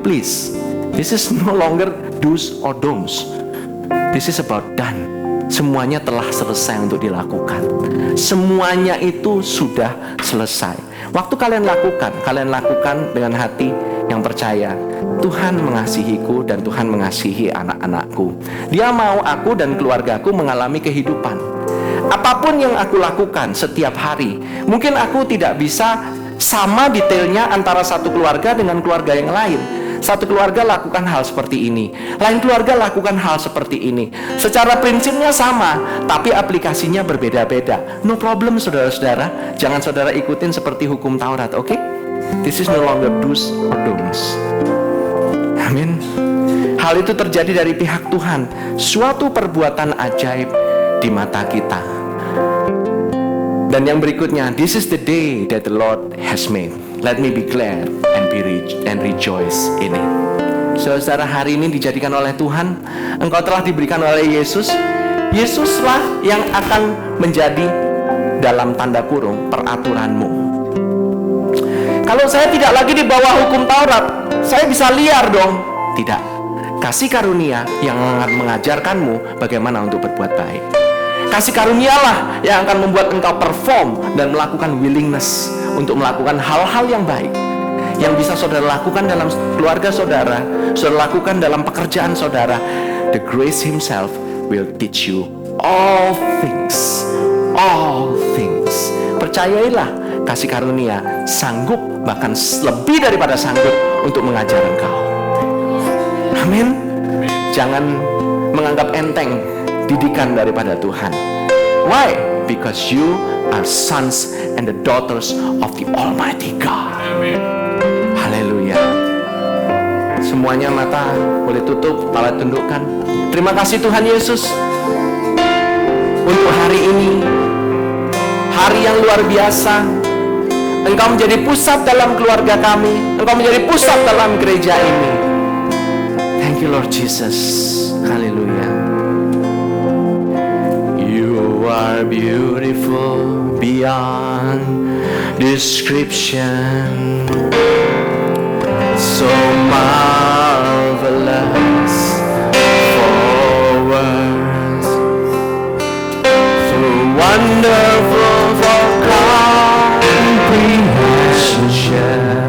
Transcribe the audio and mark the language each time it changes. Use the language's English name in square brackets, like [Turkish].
[English] Please, this is no longer do's or don'ts. This is about done. [Indonesian] Semuanya telah selesai untuk dilakukan. Semuanya itu sudah selesai. Waktu kalian lakukan dengan hati yang percaya. Tuhan mengasihiku dan Tuhan mengasihi anak-anakku. Dia mau aku dan keluargaku mengalami kehidupan. Apapun yang aku lakukan setiap hari, mungkin aku tidak bisa sama detailnya antara satu keluarga dengan keluarga yang lain. Satu keluarga lakukan hal seperti ini, lain keluarga lakukan hal seperti ini. Secara prinsipnya sama, tapi aplikasinya berbeda-beda. [English] No problem [Indonesian] saudara-saudara. Jangan saudara ikutin seperti hukum Taurat, oke? [English] This is no longer do's or don'ts. [Indonesian] Amin. Hal itu terjadi dari pihak Tuhan. Suatu perbuatan ajaib di mata kita. Dan yang berikutnya, [English] this is the day that the Lord has made. Let me be glad and rejoice in it. [Indonesian] Saudara, hari ini dijadikan oleh Tuhan. Engkau telah diberikan oleh Yesus. Yesuslah yang akan menjadi dalam tanda kurung peraturanmu. Kalau saya tidak lagi di bawah hukum Taurat, saya bisa liar dong. Tidak. Kasih karunia yang akan mengajarkanmu bagaimana untuk berbuat baik. Kasih karunialah yang akan membuat engkau perform dan melakukan willingness untuk melakukan hal-hal yang baik yang bisa saudara lakukan dalam keluarga saudara, saudara lakukan dalam pekerjaan saudara. [English] The grace himself will teach you all things. All things. [Indonesian] Percayailah, kasih karunia sanggup, bahkan lebih daripada sanggup untuk mengajar engkau. Amin. Jangan menganggap enteng didikan daripada Tuhan. [English] Why? Because you are sons and the daughters of the Almighty God. [Indonesian] Haleluya. Semuanya mata boleh tutup, kepala tundukkan. Terima kasih Tuhan Yesus untuk hari ini, hari yang luar biasa. Engkau menjadi pusat dalam keluarga kami. Engkau menjadi pusat dalam gereja ini. [English] Thank you Lord Jesus. Haleluya. You are beautiful beyond description, so marvelous for words, so wonderful for comprehension,